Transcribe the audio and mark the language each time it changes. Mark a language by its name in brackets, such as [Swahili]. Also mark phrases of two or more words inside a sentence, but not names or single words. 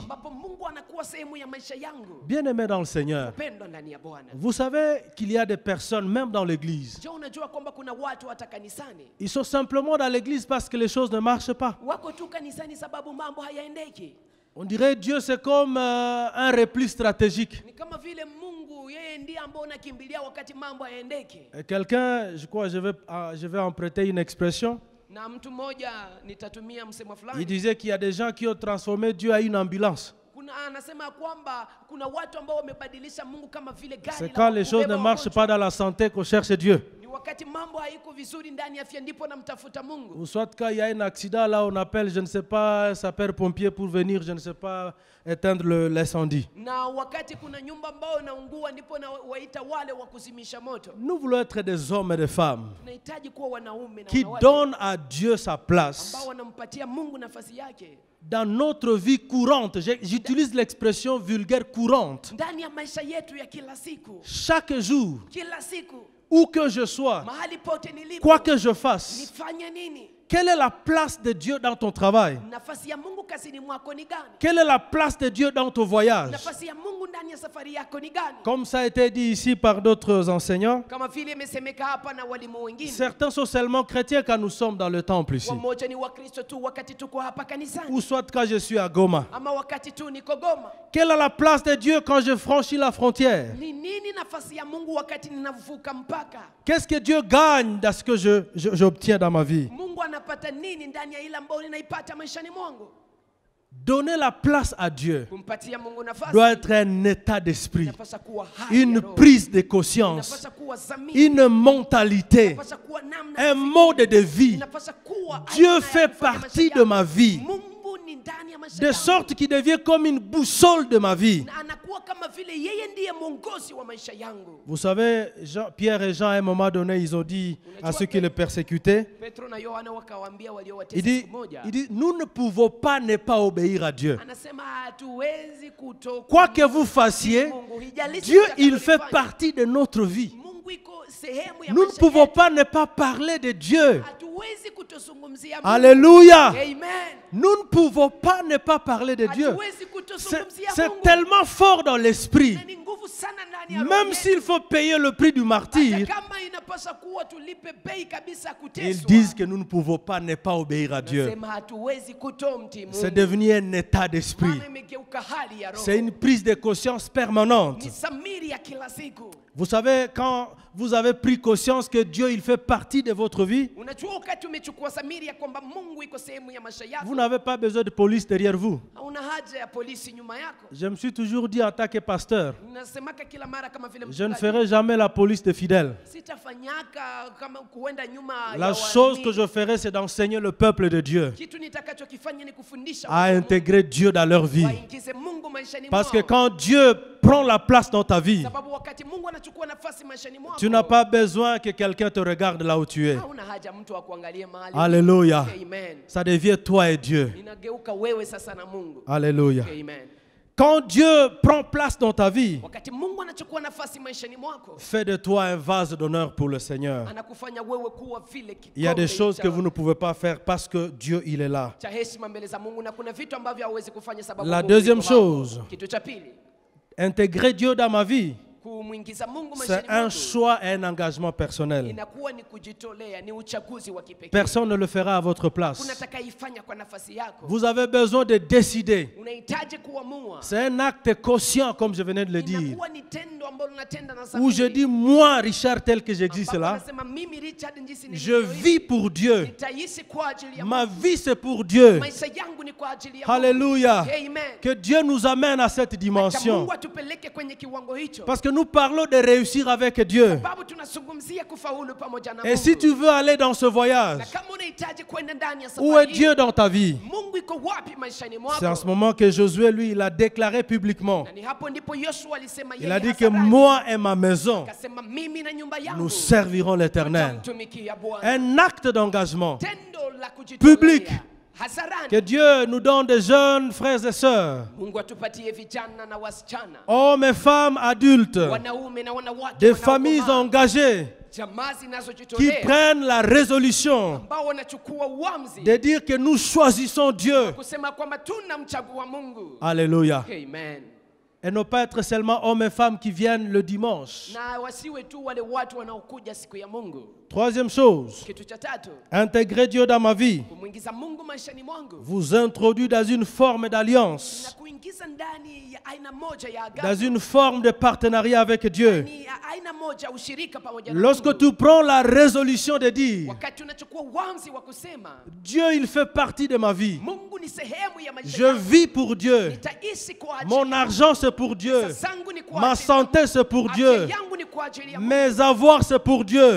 [Swahili] ambapo Mungu anakuwa sehemu ya maisha yangu. [French] Bien-aimé dans le Seigneur, [Swahili] Pendwa ndani ya Bwana. [French] vous savez qu'il y a des personnes, même dans l'église, [Swahili] Je, unajua kwamba kuna watu hata kanisani [French] ils sont simplement dans l'église parce que les choses ne marchent pas. [Swahili] wako tu kanisani sababu mambo hayaendeki. [French] On dirait Dieu c'est comme un repli stratégique. [Swahili] Ni kama vile Mungu yeye ndiye ambaye unakimbilia wakati mambo hayaendeki. [French] Et quelqu'un, je crois, je vais emprunter une expression. [Swahili] Na mtu mmoja nitatumia msemo [French] Il [Swahili] fulani. [French] disait qu'il y a des gens qui ont transformé Dieu à une ambulance. [Swahili] Kuna anasema kwamba kuna watu ambao wamebadilisha Mungu kama vile gari [French] C'est la quand les choses ne [Swahili] kubeba [French] marchent [Swahili] wagonjwa. [French] pas dans la santé qu'on cherche Dieu. [Swahili] Ni wakati mambo haiko vizuri ndani ya afya ndipo namtafuta Mungu. [French] Ou soit quand il y a un accident, là on appelle, je ne sais pas, sapeur-pompier pour venir, je ne sais pas, éteindre l'incendie. [Swahili] Na wakati kuna nyumba ambao inaungua ndipo na waita wale wa kuzimisha moto. [French] Nous voulons être des hommes et des femmes [Swahili] Tunahitaji kuwa wanaume na [French] qui [Swahili] wanawake [French] donnent à Dieu sa place [Swahili] ambao wanampatia Mungu nafasi yake [French] dans notre vie courante. J'utilise l'expression vulgaire courante. [Swahili] ndani ya maisha yetu ya kila siku. [French] Chaque jour, [Swahili] Kila siku, [French] où que je sois, [Swahili] mahali pote nilipo, [French] quoi que je fasse, [Swahili] nifanye nini? [French] quelle est la place de Dieu dans ton travail? [Swahili] Nafasi ya Mungu kazini mwako ni gani? [French] Quelle est la place de Dieu dans ton voyage? [Swahili] Nafasi ya Mungu ndani ya safari yako ni gani? [French] Comme ça a été dit ici par d'autres enseignants, [Swahili] Kama vile imesemeka hapa na walimu wengine. [French] certains sont seulement chrétiens quand nous sommes dans le temple ici. [Swahili] Wamoja ni Wakristo tu wakati tuko hapa kanisani. [French] Ou soit quand je suis à Goma. [Swahili] Ama wakati tu niko Goma. [French] Quelle est la place de Dieu quand je franchis la frontière? [Swahili] Ni nini nafasi ya Mungu wakati ninavuka mpaka? [French] Qu'est-ce que Dieu gagne dans ce que j'obtiens dans ma vie? [Swahili] Mungu anapata nini ndani ya ile ambayo ninaipata maishani mwangu? [French] Donner la place à Dieu [Swahili] Kumpatia Mungu nafasi. [French] doit être un état d'esprit, [Swahili] Inapaswa kuwa hali [French] une [Swahili] ya roho. [French] prise de conscience, [Swahili] Inapaswa kuwa dhamiri. [French] une mentalité, [Swahili] Inapaswa kuwa namna ya [French] un mode de vie. [Swahili] Inapaswa kuwa [French] Dieu [Swahili] aina ya [French] fait [Swahili] kufanya [French] partie [Swahili] maisha [French] de ma [Swahili] yangu. [French] vie, [Swahili] Mungu ni ndani ya maisha [French] de [Swahili] yangu. [French] sorte qu'il devient comme une boussole de ma vie. [Swahili] Na anakuwa kama vile yeye ndiye mwongozi wa maisha yangu. [French] Vous savez, Pierre et Jean, à un moment donné, ils ont dit à ceux qui le persécutaient, [Swahili] Petro na Yohana wakawaambia waliowatesa [French] il dit, [Swahili] siku moja. [French] nous ne pouvons pas ne pas obéir à Dieu. [Swahili] Anasema hatuwezi kutoka. [French] Quoi que vous fassiez, [Swahili] Mungu, hijalishi [French] Dieu, il fait [Swahili] utakalolifanya. [French] partie de notre vie. [Swahili] Mungu iko sehemu ya [French] Nous ne [Swahili] maisha [French] pouvons [Swahili] yetu. [French] pas ne pas parler de Dieu. [Swahili] Hatuwezi kutozungumzia Mungu. [French] Alléluia. [Swahili] Amen. [French] Nous ne pouvons pas ne pas parler de Dieu. [Swahili] Hatuwezi [French] C'est [Swahili] kutozungumzia [French] c'est [Swahili] Mungu. [French] tellement fort dans l'esprit. [Swahili] Na ni nguvu sana ndani ya roho [French] Même [Swahili] yetu. [French] s'il faut payer le prix du [Swahili] Hata [French] martyr, [Swahili] kama inapaswa kuwa tulipe bei kabisa [French] ils [Swahili] kuteswa. [French] disent que nous ne pouvons pas ne pas obéir à Dieu. [Swahili] Nasema hatuwezi kutomtii Mungu. [French] C'est devenu un état d'esprit. [Swahili] Maana imegeuka hali ya roho. [French] C'est une prise de conscience permanente. [Swahili] Ni samiri ya kila siku. [French] Vous savez, quand vous avez pris conscience que Dieu, il fait partie de votre vie, [Swahili] Unajua wakati umechukua samiri ya kwamba Mungu iko sehemu ya maisha yako. [French] vous n'avez pas besoin de police derrière vous. [Swahili] Hauna haja ya polisi nyuma yako. [French] Je me suis toujours dit en tant que pasteur, [Swahili] Nasemaka kila mara kama vile [French] je ne [Swahili] mchungaji, [French] ferai jamais la police des fidèles. [Swahili] sitafanyaka kama kuenda nyuma [French] La [Swahili] ya [French] chose [Swahili] waamini. [French] que je ferai, c'est d'enseigner le peuple de Dieu [Swahili] Kitu nitakachokifanya ni kufundisha [French] à [Swahili] watu wa Mungu, [French] intégrer Dieu dans leur vie. [Swahili] waingize Mungu maishani [French] Parce que [Swahili] mwao. [French] quand Dieu prend la place dans ta vie, [Swahili] Sababu wakati Mungu anachukua nafasi maishani mwako, [French] tu n'as pas besoin que quelqu'un te regarde là où tu es. [Swahili] hauna haja mtu akuangalie mahali. [French] Alléluia. [Swahili] Amen. [French] Ça devient toi et Dieu. [Swahili] Inageuka wewe sasa na Mungu. [French] Alléluia. [Swahili] Amen. [French] Quand Dieu prend place dans ta vie, [Swahili] Wakati Mungu anachukua nafasi maishani mwako, [French] fais de toi un vase d'honneur pour le Seigneur. [Swahili] anakufanya wewe kuwa vile [French] Il y a des [Swahili] kikombe [French] choses [Swahili] cha- [French] que vous ne pouvez pas faire parce que Dieu, il est là. [Swahili] cha heshima mbele za Mungu, na kuna vitu ambavyo hauwezi kufanya sababu [French] La [Swahili] Mungu [French] deuxième [Swahili] yuko hapo. [French] chose. [Swahili] Kitu cha pili, [French] Intégrer Dieu dans ma vie, [Swahili] kumwingiza Mungu [French] c'est [Swahili] maishani [French] un [Swahili] mwako [French] choix et un engagement personnel. [Swahili] inakuwa ni kujitolea, ni uchaguzi wa kipekee. [French] Personne ne le fera à votre place. [Swahili] Kuna atakayeifanya kwa nafasi yako. [French] Vous avez besoin de décider. [Swahili] Unahitaji kuamua. [French] C'est un acte conscient, comme je venais de le dire. [Swahili] Inakuwa ni tendo ambalo unatenda na [French] Où je dis, moi, Richard, tel que j'existe [Swahili] ambapo [French] là, [Swahili] unasema, mimi Richard jinsi [French] je [Swahili] nilivyoishi, [French] vis pour Dieu. [Swahili] nitaishi kwa ajili ya [French] Ma [Swahili] Mungu. [French] vie, c'est pour Dieu. [Swahili] Maisha yangu ni kwa ajili ya Mungu. [French] Alléluia. [Swahili] Amen. [French] Que Dieu nous amène à cette [Swahili] Acha [French] dimension. [Swahili] Mungu atupeleke kwenye kiwango hicho. [French] Parce que nous parlons de réussir avec Dieu. [Swahili] Sababu tunazungumzia kufaulu pamoja na [French] Et [Swahili] Mungu. [French] si tu veux aller dans ce voyage, [Swahili] Na kama unahitaji kwenda ndani ya [French] où est [Swahili] safari hii, [French] Dieu dans ta vie? [Swahili] Mungu iko wapi maishani [French] C'est en ce [Swahili] mwako? [French] moment que Josué, lui, il a déclaré publiquement. [Swahili] Na ni hapo ndipo Yoshua alisema [French] Il [Swahili] yeye [French] a dit que [Swahili] hadharani, [French] moi et ma maison, [Swahili] akasema mimi na nyumba yangu [French] nous servirons l'Éternel. [Swahili] tutamtumikia Bwana. [French] Un acte d'engagement. [Swahili] Tendo la kujitolea [French] Public. [Swahili] hadharani. [French] Que Dieu nous donne des jeunes frères et sœurs, [Swahili] Mungu atupatie vijana na wasichana, [French] hommes et femmes adultes, [Swahili] wanaume na wanawake, [French] des [Swahili] wanaokomaa, [French] familles engagées [Swahili] jamaa [French] qui [Swahili] zinazojitolea [French] prennent la résolution [Swahili] ambao wanachukua uamuzi [French] de dire que nous choisissons Dieu. [Swahili] kusema kwamba tunamchagua Mungu. [French] Alléluia. [Swahili] Amen. [French] Et ne pas être seulement hommes et femmes qui viennent le dimanche. [Swahili] Na wasiwe tu wale watu wanaokuja siku ya Mungu. [French] Troisième chose, [Swahili] Kitu cha tatu, [French] intégrer Dieu dans ma vie [Swahili] kumwingiza Mungu maishani mwangu [French] vous introduit dans une forme [Swahili] na [French] d'alliance, [Swahili] kuingiza ndani ya aina moja ya [French] dans [Swahili] agano, [French] une forme de partenariat avec Dieu. [Swahili] ni ya aina moja ushirika pamoja na [French] Lorsque [Swahili] Mungu. [French] tu prends la résolution de dire, [Swahili] Wakati unachukua uamuzi wa kusema [French] Dieu, il fait partie de ma vie. [Swahili] Mungu ni sehemu ya maisha [French] Je [Swahili] yangu, [French] vis pour Dieu. [Swahili] nitaishi kwa ajili [French] Mon [Swahili] yangu. [French] argent, c'est pour Dieu. [Swahili] Pesa zangu ni kwa [French] Ma [Swahili] ajili yangu. [French] santé, c'est pour [Swahili] Afya [French] Dieu. [Swahili] yangu ni kwa kwa ajili ya Mungu. [French] Mes avoirs, c'est pour Dieu.